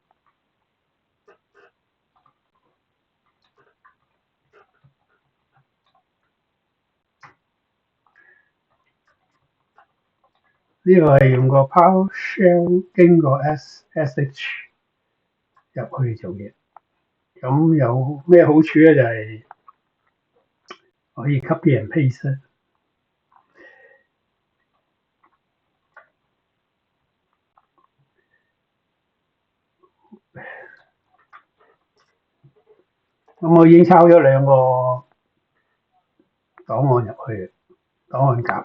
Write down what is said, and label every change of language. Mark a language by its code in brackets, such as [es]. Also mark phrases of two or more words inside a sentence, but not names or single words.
[yue] 呢個係用個 PowerShell 經過 SSH 入去做嘢，咁有咩好處咧？就係可以 [en] copy and paste。 [yue] 咁我已經抄咗兩個檔案入去，檔案夾。